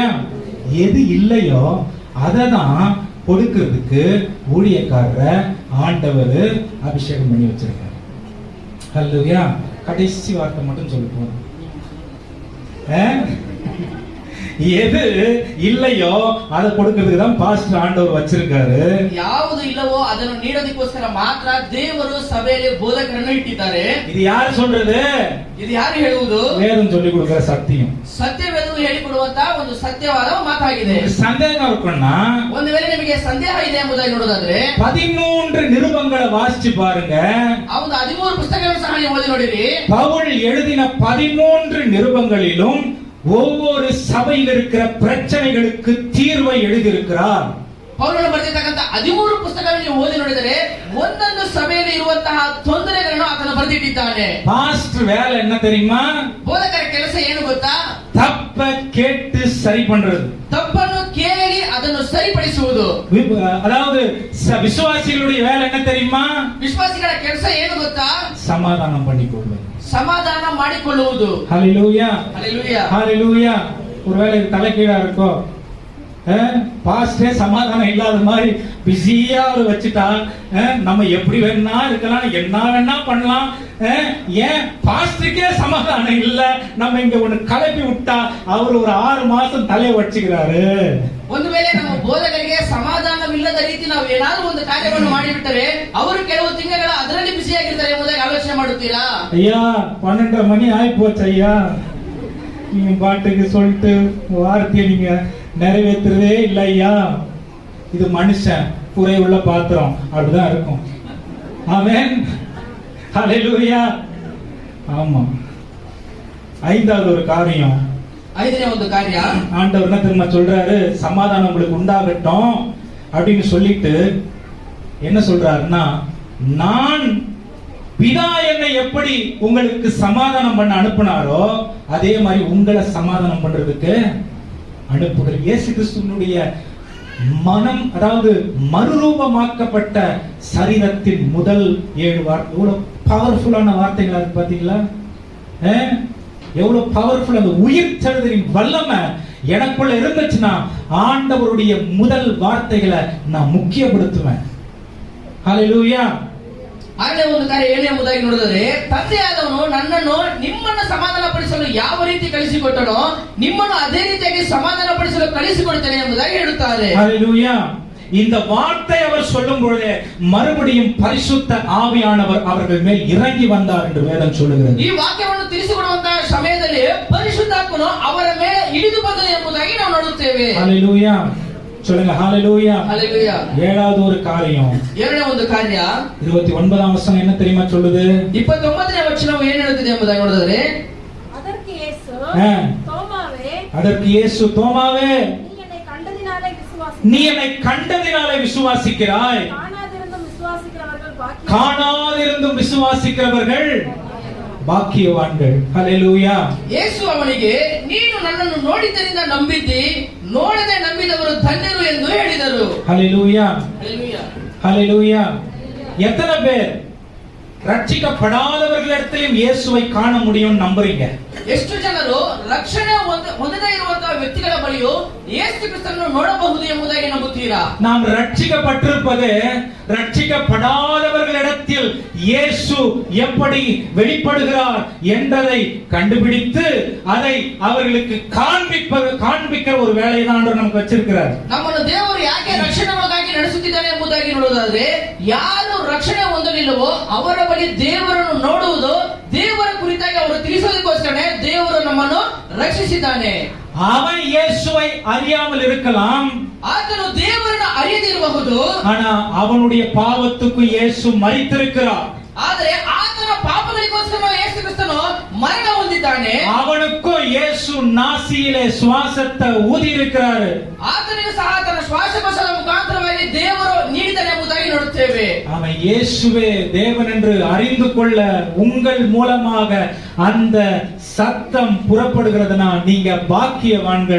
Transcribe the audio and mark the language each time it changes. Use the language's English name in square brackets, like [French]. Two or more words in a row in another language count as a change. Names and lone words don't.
[Tamil] எது இல்லையோ அதை தான் கொடுக்கிறதுக்கு ஊழியக்காரரை ஆண்டவர் அபிஷேகம் பண்ணி வச்சிருக்காரு. ஹல்லேலூயா. கடைசி வார்த்தை மட்டும் சொல்ல போறோம். எது இல்லையோ அதை கொடுக்கிறதுக்கு தான் பாஸ்டர் ஆண்டவர் வச்சிருக்காரு. [Kannada] ಯಾವುದು ಇಲ್ಲವೋ ಅದನ್ನು ನೀಡೋದಕ್ಕೋಸ್ಕರ ಮಾತ್ರ ದೇವರು ಸಭೆಯಲ್ಲಿ ಬೋಧಕರನ್ನು ಇಟ್ಟಿದ್ದಾರೆ. ಇದು ಯಾರು சொல்றது? ಇದು ಯಾರು ಹೇಳುವುದು? [Tamil] வேதம் சொல்லி கொடுக்கிற சத்தியம். [Kannada] ಸತ್ಯವೇದವು ಹೇಳಿಕೊಡುವಂತ ಒಂದು ಸತ್ಯವಾದ ಮಾತಾಗಿದೆ. [Tamil] ಸಂದೇಹ இருக்குன்னா, [Kannada] ಒಂದು ವೇಳೆ ನಿಮಗೆ ಸಂದೇಹ ಇದೆ ಎಂಬುದಾಗಿ ನೋಡೋದಾದ್ರೆ [Tamil] 13 நிருபங்களை வாசிச்சு பாருங்க. [Kannada] ಅವನು 13 ಪುಸ್ತಕಗಳನ್ನು ಸಹ ನೀವು ಓದಿ ನೋಡಿರಿ. [Tamil] பவுல் எழுதின 13 நிருபங்களிலும் ஒவ்வொரு சபையில் இருக்கிற பிரச்சனைகளுக்கு தீர்வை எழுதியிருக்கிறார். [Kannada] ಪೌಲನು ಬರೆದಿರ್ತಕ್ಕಂಥ 13 ಪುಸ್ತಕಗಳನ್ನು ನೀವು ಓದಿ ನೋಡಿದರೆ ಒಂದೊಂದು ಸಭೆಯಲ್ಲಿ ಇರುವಂತಹ ತೊಂದರೆಗಳನ್ನು ಆತನು ಬರೆದಿಟ್ಟಿದ್ದಾನೆ. [Tamil] பாஸ்டர் வேலை என்ன தெரியுமா? [Kannada] ಬೋಧಕರ ಕೆಲಸ ಏನು ಗೊತ್ತಾ? [Tamil] தப்ப கேட்டு சரி பண்றது. [Kannada] ತಪ್ಪನ್ನು ಕೇಳಿ ಅದನ್ನು ಸರಿಪಡಿಸುವುದು. [Tamil] அதாவது விசுவாசிகளுடைய வேலை என்ன தெரியுமா? [Kannada] ವಿಶ್ವಾಸಿಗಳ ಕೆಲಸ ಏನು ಗೊತ್ತಾ? [Tamil] சமாதானம் பண்ணிக்கொள்வது, [Kannada] ಸಮಾಧಾನ ಮಾಡಿಕೊಳ್ಳುವುದು. [Tamil] ஹல்லேலூயா ஹல்லேலூயா ஹல்லேலூயா. ஒருவேளை தலைகீழா இருக்கோ, பாஸ்டே சமாதானம் இல்லாத மாதிரி பிஸியா வச்சுட்டா நம்ம எப்படி வேணா இருக்கலாம், என்ன வேணா பண்ணலாம். ஏன் பாஸ்டருக்கே சமாதானம் இல்ல, நம்ம இங்க ஒண்ணு கலப்பி விட்டா அவர் ஒரு 6 மாசம் தலையை வச்சுக்கிறாரு. [Kannada] ಒಂದು ವೇಳೆ ನಮ್ಮ ಬೋಧಕರಿಗೆ ಸಮಾಧಾನವಿಲ್ಲದ ರೀತಿ ನಾವು ಏನಾದರೂ ಒಂದು ಕಾರ್ಯವನ್ನು ಮಾಡಿಬಿಟ್ಟರೆ ಅವರು ಕೆಲವು ತಿಂಗಳ ಅದರಲ್ಲಿ ಬಿಸಿಯಾಗಿರ್ತಾರೆ ಎಂಬುದಾಗಿ ಆಲೋಚನೆ ಮಾಡುತ್ತೀರಾ? [Tamil] ஐயா 12:30 மணி ஆகி போச்சு ஐயா, நீங்க பாட்டுக்கு சொல்லிட்டு வார்த்தையை நீங்க நிறைவேற்றுறதே இல்லை ஐயா. இது மனுஷன் குறை உள்ள பாத்திரம், அப்படிதான் இருக்கும். ஆமென். ஹல்லேலூயா. ஆமா. 5வது ஒரு காரியம், [Kannada] 5ನೇ ಒಂದು ಕಾರ್ಯ, [Tamil] ஆண்டவர் என்ன தெரியுமா சொல்றாரு? சமாதானம் உங்களுக்கு உண்டாகட்டும் அப்படின்னு சொல்லிட்டு என்ன சொல்றாருன்னா, நான் பிதா என்னை எப்படி உங்களுக்கு சமாதானம் பண்ண அனுப்பினாரோ அதே மாதிரி உங்களை சமாதானம் பண்றதுக்கு அனுப்புகிற. இயேசு கிறிஸ்துவினுடைய மனம், அதாவது மறுரூபமாக்கப்பட்ட சரீரத்தின் முதல் 7 வார்த்தை. எவ்வளவு பவர்ஃபுல்லான வார்த்தைகளா இருக்கு பாத்தீங்களா? எவ்வளவு பவர்ஃபுல்! அந்த உயிர் தழுதலின் வல்லமை எனக்குள்ள இருந்துச்சுன்னா ஆண்டவருடைய முதல் வார்த்தைகளை நான் முக்கியப்படுத்துவேன். ஹல்லேலூயா. [Kannada] ಆಗಲೇ ಒಂದು ಕಾರ್ಯ ಏನೇ ಎಂಬುದಾಗಿ ನೋಡಿದರೆ, ತಂದೆಯಾದವನು ನನ್ನನ್ನು ನಿಮ್ಮನ್ನು ಸಮಾಧಾನಪಡಿಸಲು ಯಾವ ರೀತಿ ಕಳಿಸಿಕೊಟ್ಟನೋ ನಿಮ್ಮನ್ನು ಅದೇ ರೀತಿಯಾಗಿ ಸಮಾಧಾನಪಡಿಸಲು ಕಳಿಸಿಕೊಡ್ತೇನೆ ಎಂಬುದಾಗಿ ಹೇಳುತ್ತಾರೆ. [Tamil] ஹல்லேலூயா. இந்த வார்த்தை அவர் சொல்லும் பொழுதே மறுபடியும் பரிசுத்த ஆவியானவர் அவர்கள் மேல் இறங்கி வந்தார் என்று வேதம் சொல்லுகிறது. [Kannada] ಈ ವಾಕ್ಯವನ್ನು ತಿಳಿಸಿಕೊಡುವಂತಹ ಸಮಯದಲ್ಲಿ ಪರಿಶುದ್ಧಾತ್ಮನು ಅವರ ಮೇಲೆ ಇಳಿದು ಬಂದನು ಎಂಬುದಾಗಿ ನಾವು ನೋಡುತ್ತೇವೆ. [Tamil] ஹல்லேலூயா. சொல்லுங்க ஹalleluya. ஹalleluya. ஏழாவது ஒரு காரியம், [Kannada] ಎರಡನೇ ಒಂದು ಕಾರ್ಯ [Tamil] 29ஆம் வசனம் என்ன தெரியுமா சொல்லுது? [Kannada] 29ನೇ ವಚನವು ಏನು ಹೇಳುತ್ತದೆ ಎಂಬುದಾಗಿ ನೋಡಿದರೆ, [Tamil] அதற்கு இயேசு தோமாவே, நீ என்னை கண்டதினாலே விசுவாசிக்கிறாய், காணாதிருந்தும் விசுவாசிக்கிறவர்கள் பாக்கியவான்கள். ஹalleluya. [Kannada] ಯೇಸು ಅವನಿಗೆ, ನೀನು ನನ್ನನ್ನು ನೋಡಿದ್ದರಿಂದ ನಂಬಿದ್ದಿ, ನೋಡದೆ ನಂಬಿದವರು ಧನ್ಯರು ಎಂದು ಹೇಳಿದರು. [Tamil] ஹalleluya. ஹalleluya. ஹalleluya. எத்தனை பேர் ரட்சிக்கப்படாதவர்களிடத்திலும் இயேசுவை காண முடியும் நம்புறீங்க? [Kannada] ಎಷ್ಟು ಜನರು ರಕ್ಷಣೆ ಹೊಂದದೇ ಇರುವಂತಹ ವ್ಯಕ್ತಿಗಳ ಬಳಿಯೂ ಯೇಸು ಕ್ರಿಸ್ತನನ್ನು ನೋಡಬಹುದು ಎಂಬುದಾಗಿ ನಂಬುತ್ತೀರಾ? [Tamil] நாம் ரட்சிக்கப்பட்டிருப்பது ரட்சிக்கப்படாதவர்களிடத்தில் இயேசு எப்படி வெளிப்படுகிறார் என்பதை கண்டுபிடித்து அதை அவர்களுக்கு காண்பிக்கிற ஒரு வேலையை தான் நமக்கு வச்சிருக்கிறார். [Kannada] ನಮ್ಮನ್ನು ದೇವರು ಯಾಕೆ ರಕ್ಷಣೆಗಾಗಿ ನಡೆಸುತ್ತಿದ್ದಾನೆ ಎಂಬುದಾಗಿ ನೋಡುವುದಾದ್ರೆ, ಯಾರು ರಕ್ಷಣೆ ಹೊಂದಲಿಲ್ಲವೋ ಅವರ ಬಳಿ ದೇವರನ್ನು ನೋಡುವುದು, ದೇವರ ಕುರಿತಾಗಿ ಅವರು ತಿಳಿಸೋದಕ್ಕೋಸ್ಕರ ದೇವರು ನಮ್ಮನ್ನು ರಕ್ಷಿಸಿದ್ದಾನೆ. [Tamil] அவன் இயேசுவை அறியாமல் இருக்கலாம், [Kannada] ಆತನು ದೇವರನ್ನು ಅರಿಯದಿರಬಹುದು, [Tamil] ஆனா அவனுடைய பாவத்துக்கு இயேசு மரித்திருக்கிறார். [Kannada] ಆದರೆ ಆತನ ಪಾಪಗಳಿಗೋಸ್ಕರ ಯೇಸು ಕ್ರಿಸ್ತನು ಮರಣ ಹೊಂದಿದ್ದಾನೆ. [Tamil] அவனுக்கும் இயேசு நாசியிலே சுவாசத்தை ஊதி இருக்கிறார். [Kannada] ಆತನಿಗೂ ಸಹ ತನ್ನ ಶ್ವಾಸಕೋಶದ ಮುಖಾಂತರವಾಗಿ ದೇವರು ನೀಡಿದ್ದಾನೆ ಎಂಬುದಾಗಿ ನೋಡುತ್ತೇವೆ. [Tamil] அவன் இயேசுவே தேவன் என்று அறிந்து கொள்ள உங்கள் மூலமாக அந்த சத்தம் புறப்படுகிறதுனா நீங்க பாக்கியவான்கள்.